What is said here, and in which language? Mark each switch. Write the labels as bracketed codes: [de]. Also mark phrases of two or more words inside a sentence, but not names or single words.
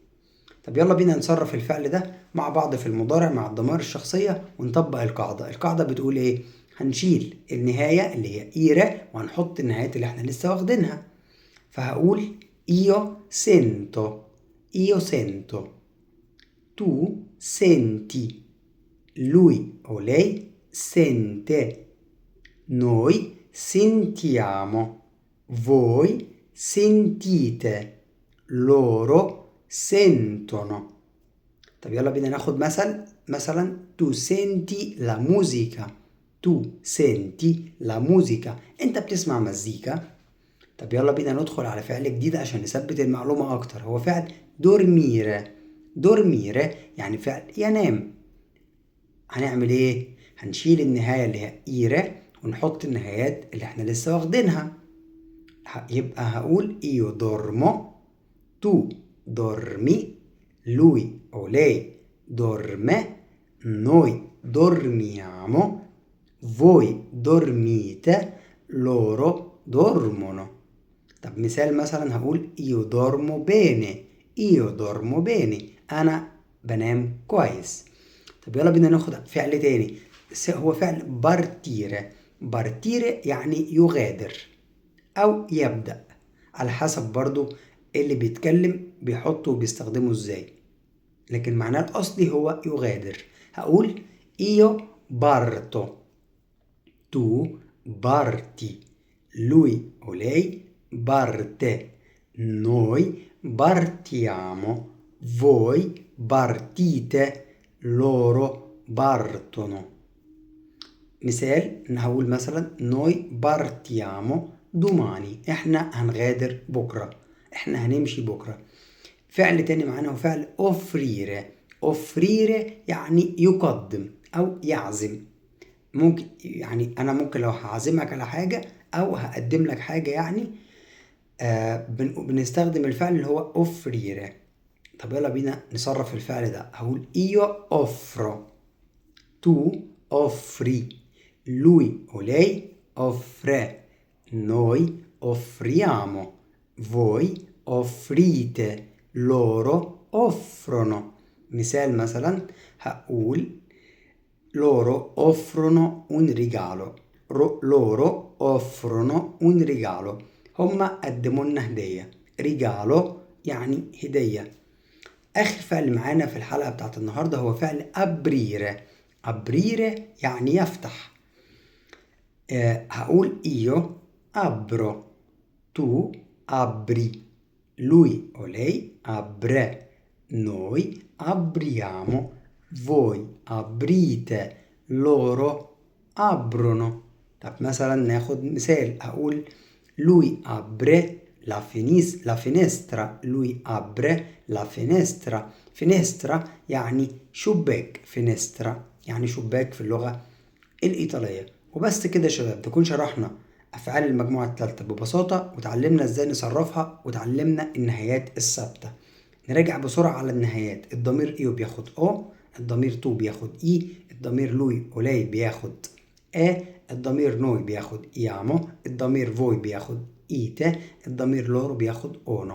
[ar] طب يلا بينا نصرف الفعل ده مع بعض في المضارع مع الضمائر الشخصية ونطبق القاعدة. القاعدة بتقول إيه؟ هنشيل النهاية اللي هي إيرة وهنحط النهايات اللي احنا لسه واخدينها. [it] فهقول io sento, io sento, tu senti, lui o lei sente, noi sentiamo, voi sentite, loro sentono. [ar] طب يلا بينا ناخد مثلا [it] tu senti la musica، tu senti la musica، [ar] انت بتسمع مزيكا. طب يلا بينا ندخل على فعل جديد عشان نثبت المعلومة أكتر، هو فعل دورميره. دورميره يعني فعل ينام. هنعمل إيه؟ هنشيل النهاية اللي هي إيره ونحط النهايات اللي إحنا لسه واخدينها. يبقى هقول [it] io dormo, tu dormi, lui o lei dorme، noi dormiamo، voi dormite، loro dormono. [ar] طب مثال مثلا هقول [it] io dormo bene، io dormo bene، [ar] أنا بنام كويس. طب يلا بينا ناخد فعل تاني، هو فعل بارتيره. بارتيره يعني يغادر أو يبدأ، على حسب برضو اللي بيتكلم بيحطه وبيستخدمه ازاي، لكن معناه الأصلي هو يغادر. [it] هقول io parto، tu parti، lui o lei parte، noi partiamo، voi partite، loro partono. [ar] مثال هقول مثلا [it] noi partiamo domani، [ar] احنا هنغادر بكرة، احنا هنمشي بكرة. فعل تاني معانا هو فعل offrire. offrire يعني يقدم أو يعزم. ممكن يعني أنا ممكن لو هعزمك على حاجة أو هقدم لك حاجة يعني بنستخدم الفعل اللي هو offrire. طب يلا بينا نصرف الفعل ده. [it] هقول io offro، tu offri، lui o lei offre، noi offriamo، voi offrite، loro offrono. [ar] مثال مثلا هقول [it] loro offrono un regalo، loro offrono un regalo، [ar] هما قدموا لنا هدية. ريجالو يعني هدية. آخر فعل معانا في الحلقة بتاعت النهاردة هو فعل أبريرة. أبريرة يعني يفتح. هقول [it] io apro, tu apri, lui o lei apre, noi apriamo, voi aprite, loro aprono. [ar] طب مثلا ناخد مثال، هقول [it] lui apre la finestra, lui apre la finestra. [ar] finestra يعني شباك، finestra يعني شباك في اللغة الإيطالية. وبس كده يا شباب، تكون شرحنا أفعال المجموعة الثالثة ببساطة، وتعلمنا إزاي نصرفها، وتعلمنا النهايات الثابتة. نراجع بسرعة على النهايات. الضمير إيو بياخد أو، الضمير تو بياخد إي، الضمير [it] lui o lei [ar] بياخد الضمير نوي بياخد إيامو، الضمير فوي بياخد إيتا، الضمير لورو بياخد أونو.